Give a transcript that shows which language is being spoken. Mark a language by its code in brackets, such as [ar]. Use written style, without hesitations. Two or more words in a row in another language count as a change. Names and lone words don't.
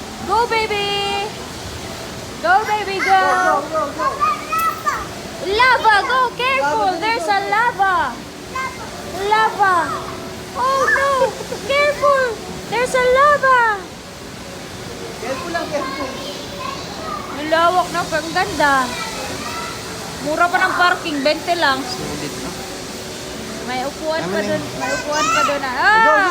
[en] Go, baby! Go, baby, go! Go, go, go. Lava, go! Careful! Lava, There's go. a lava! Lava! Oh no! Careful! There's a lava! Careful lang, careful. [tl] Ang lawak na, pero ang ganda. Mura pa ng parking, 20 lang. Sulit, no? May upuan Tama pa na doon. yun. May upuan pa doon. [en] Go, Ah!